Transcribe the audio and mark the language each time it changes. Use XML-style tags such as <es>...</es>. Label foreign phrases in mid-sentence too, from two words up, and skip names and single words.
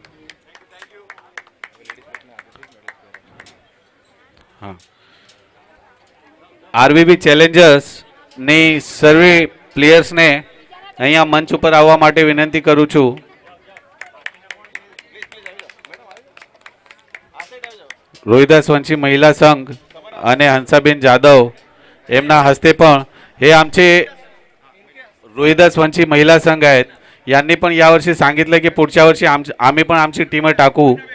<gu>હા, આરવીબી ચેલેન્જર્સની સર્વે પ્લેયર્સને અહીંયા મંચ ઉપર આવવા માટે વિનંતી કરું છું. રોહિદાસ વંશી મહિલા સંઘ અને હંસાબેન જાદવ એમના હસ્તે પણ</gu> <mr>हे आमचे रोहिदास वंशी महिला संघ आहेत. यांनी पण यावर्षी सांगितलं की पुढच्या वर्षी आम्ही पण आमची टीम टाकू.</mr>